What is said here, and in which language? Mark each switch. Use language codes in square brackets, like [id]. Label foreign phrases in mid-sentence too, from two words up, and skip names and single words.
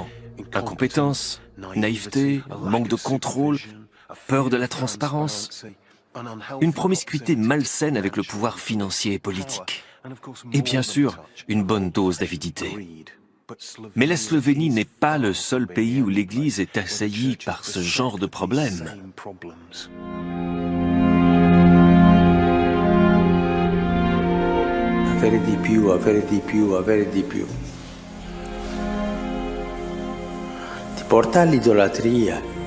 [fr] Incompétence, naïveté, manque de contrôle, peur de la transparence, une promiscuité malsaine avec le pouvoir financier et politique. Et bien sûr, une bonne dose d'avidité. Mais la Slovénie n'est pas le seul pays où l'Église est assaillie par ce genre de problème. [it] Avere di più, avere di più, avere di più. Ti porta all'idolatria.